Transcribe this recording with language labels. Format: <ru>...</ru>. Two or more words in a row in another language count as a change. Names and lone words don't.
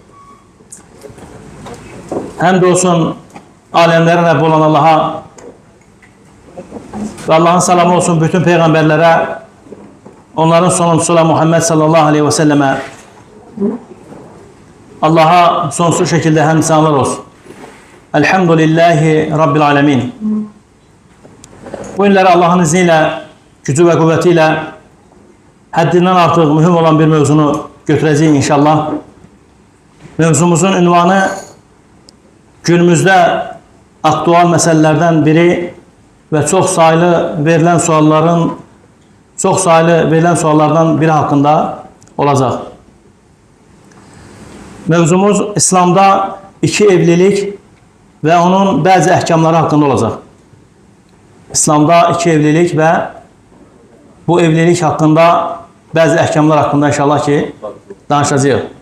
<tr>Hamdolsun alemlerin Rabbi olan Allah'a ve Allah'ın selamı olsun bütün peygamberlere, onların sonuncusu olan Muhammed</tr> <ar>صلى الله عليه وسلم,</ar> <tr>Allah'a sonsuz şekilde hem selamlar olsun.</tr> <ar>الحمد لله رب العالمين.</ar> <az>Bu günləri Allah'ın izniyle, gücü ve kuvvetiyle həddindən artıq mühüm olan bir mövzunu götürəcəyik inşallah. Mövzumuzun ünvanı günümüzdə aktual məsələlərdən biri ve çok sayılı verilen suallardan biri hakkında olacaq. Mövzumuz İslamda iki evlilik ve onun bazı əhkamları hakkında olacaq. İslamda iki evlilik ve bu evlilik hakkında bazı əhkamlar hakkında inşallah ki danışacağıq.</az>